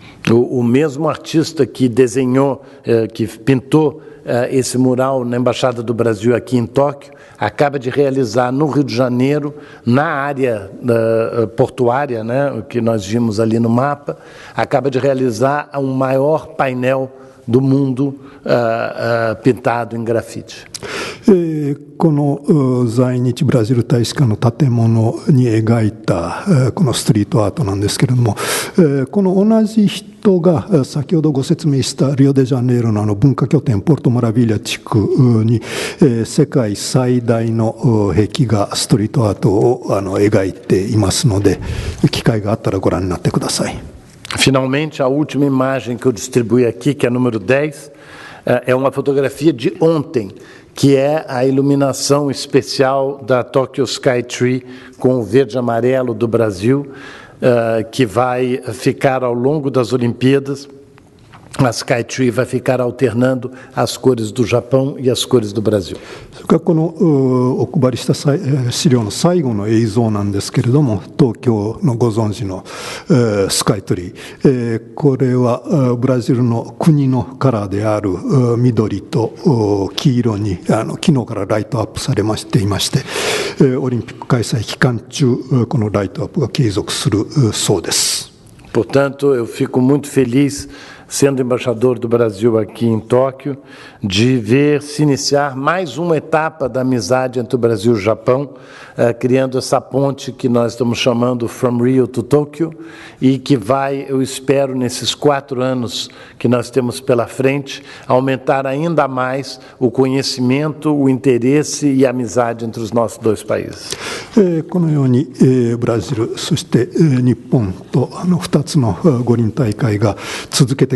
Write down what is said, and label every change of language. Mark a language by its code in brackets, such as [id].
[pt] O mesmo artista que desenhou, que pintou esse mural na Embaixada do Brasil aqui em Tóquio, acaba de realizar no Rio de Janeiro, na área portuária, né, que nós vimos ali no mapa, acaba de realizar o maior painel do mundo pintado em grafite. [ja] この在日ブラジル大使館の建物に描いたこのストリートアートなんですけれども、この同じ人が先ほどご説明したリオデジャネイロの文化拠点ポルトマラビリア地区に世界最大の壁画ストリートアートを描いていますので、機会があったらご覧になってください。 [pt] Finalmente, a última imagem que eu distribuí aqui, que é a número 10, é uma fotografia de ontem, que é a iluminação especial da Tokyo Sky Tree com o verde e amarelo do Brasil, que vai ficar ao longo das Olimpíadas. A Sky Tree vai ficar alternando as cores do Japão e as cores do Brasil. [ja] それからこのお配りした資料の最後の映像なんですけれども、東京のご存知のスカイツリー、これはブラジルの国のカラーである緑と黄色に昨日からライトアップされましていまして、オリンピック開催期間中このライトアップが継続するそうです。 [pt] Portanto, eu fico muito feliz, sendo embaixador do Brasil aqui em Tóquio, de ver se iniciar mais uma etapa da amizade entre o Brasil e o Japão, criando essa ponte que nós estamos chamando From Rio to Tokyo, e que vai, eu espero, nesses 4 anos que nós temos pela frente, aumentar ainda mais o conhecimento, o interesse e a amizade entre os nossos dois países. [ja] このようにブラジル、そして日本と2つの五輪大会が続けて